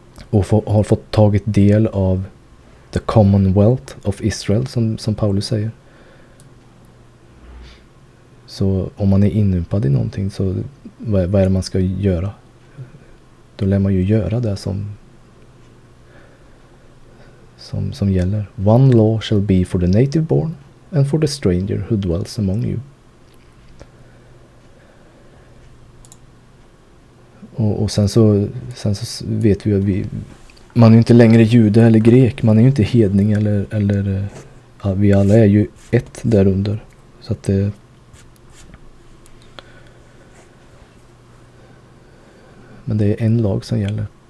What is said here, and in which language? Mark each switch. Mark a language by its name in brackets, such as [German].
[Swedish] Och har fått tagit del av [English] the commonwealth of Israel, [Swedish] som Paulus säger. Så om man är inympad i någonting, så vad är det man ska göra? Då lär man ju göra det som gäller. [English] One law shall be for the native born and for the stranger who dwells among you. [Swedish] Och sen så vet vi att man är inte längre jude eller grek, man är ju inte hedning eller vi alla är ju ett därunder. Så att men det är en lag som gäller.